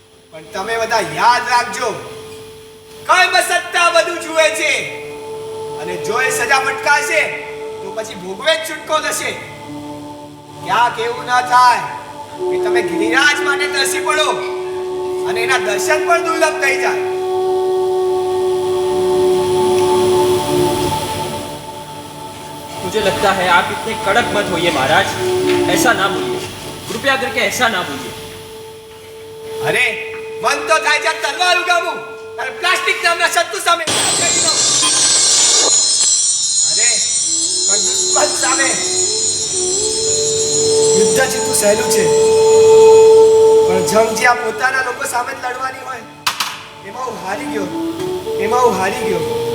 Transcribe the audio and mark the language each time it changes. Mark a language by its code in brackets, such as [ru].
[gu] પણ તમે બધા યાદ રાખજો, કર્મ સત્તા બધું જુએ છે અને જો એ સજા ફટકાશે તો પછી ભોગવે જ છૂટકો થશે. ક્યાંક એવું ના થાય કે તમે ગિરિરાજ માટે તરસી પડો અને એના દર્શન પણ દુર્લભ થઈ જાય. [hi] मुझे लगता है आप इतने कड़क मत होइए महाराज, ऐसा ना बोलिए, कृपया करके ऐसा ना बोलिए. [gu] अरे मन तो થાય છે તલવાર ઉગાવું અને પ્લાસ્ટિક નામના શત્રુ સામે અરે પણ દુશ્મન સામે યુદ્ધ જીતવું સહેલું છે, પણ જંગ જ્યાં પોતાના લોકો સામે જ લડવાની હોય એમાં હું હારી ગયો.